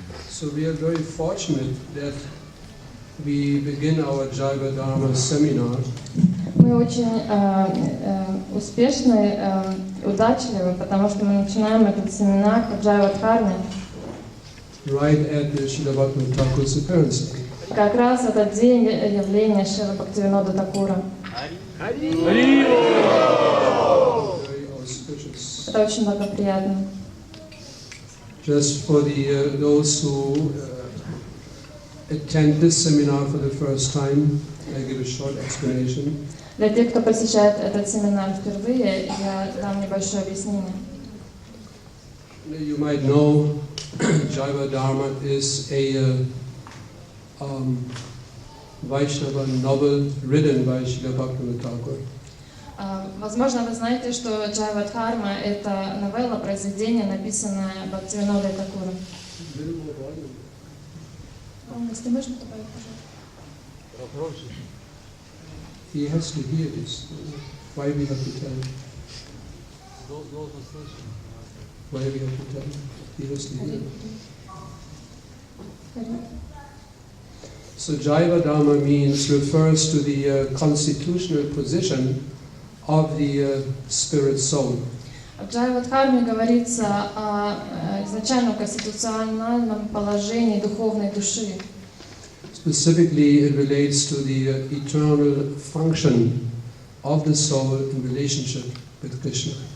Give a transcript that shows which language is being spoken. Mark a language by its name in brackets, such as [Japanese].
[English] So we are very fortunate that we begin our Jaiva Dharma seminar. [Russian] Мы очень успешны, удачливы, потому что мы начинаем этот семинар по Джайва Дхарме. [English] Right at the Srila Bhaktivinoda Thakur's appearance day. [Russian] Как раз этот день явления Шрила Бхактивинода Такура. [English] Very auspicious. [Russian] Это очень благоприятно. [English] Just for those who attend this seminar for the first time, I give a short explanation. [Russian] Для тех, кто посещает этот семинар впервые, я дам небольшое объяснение. [English] You might know Jaiva Dharma is a Vaishnava novel written by Srila Bhaktivinoda Thakur. [Russian] Возможно, вы знаете, что Джайва Дхарма — это новелла, произведение, написанное Бхактивинодой Такуром. Если можно, добавить, пожалуйста. [English] He has to hear this. Why we have to tell him? Why we have to tell him? He has to hear. So Jaiva Dharma refers to the constitutional position of the spirit soul. [Russian] В Джайва Дхарме говорится о изначальном конституциональном положении духовной души. [English] Specifically, it relates to the eternal function of the soul in relationship with Krishna.